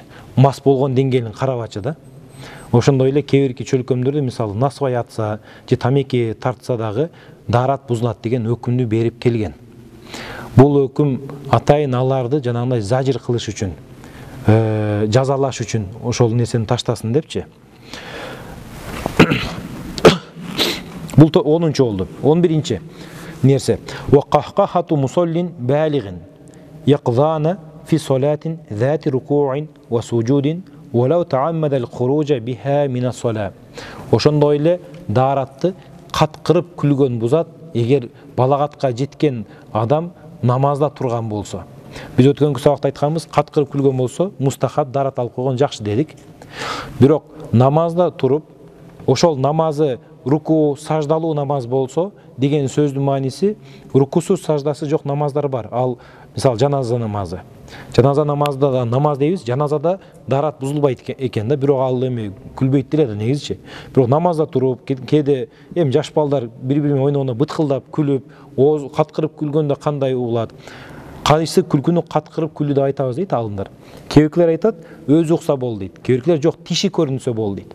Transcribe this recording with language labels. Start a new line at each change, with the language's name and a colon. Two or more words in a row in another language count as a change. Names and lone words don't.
Kyrgyz: Мас болгон деңгээлин карабачы да. Ошондой эле кээ бирки чөлкөмдөрдө мисалы насыбай атса же тамеки тартса дагы дарат бузулат деген өкүмдү берип келген. Бул өкүм атайын аларды жанагындай зажир кылыш үчүн, жазалаш үчүн ошол нерсени таштасын депчи. Бул 10-нчы болду. 11-нчи нерсе.
Arabic: وقهقهة مصل بالغ يقظان في صلاة ذات ركوع وسجود ولو تعمد الخروج بها من الصلاة.
Kyrgyz: Ошондой эле даратты каткырып күлгөн бузат, эгер балагатка жеткен адам намазда турган болсо. Биз өткөнкү сабакта айтканбыз, каткырып күлгөн болсо мустахаб дарат алып койгон жакшы дедик. Бирок намазда туруп, ошол намазы руку саждалуу намаз болсо деген сөздүн мааниси рукусуз саждасы жок намаздар бар. Ал мисалы жаназа намазы. Жаназа намазда да намаз дейбиз, жаназада дарат бузулбайт экен да, бирок ал эми күлбөйт деле да негизичи. Бирок намазда туруп, кээде эми жаш балдар бири-бири менен ойногондо быткылдап күлүп, ооз каткырып күлгөндө кандай угулат? Кайсы күлкүнү каткырып күлүү деп айтабыз дейт алымдар. Кээбиркилер айтат, өзү укса болду дейт. Кээбиркилер жок, тиши көрүнсө болду дейт.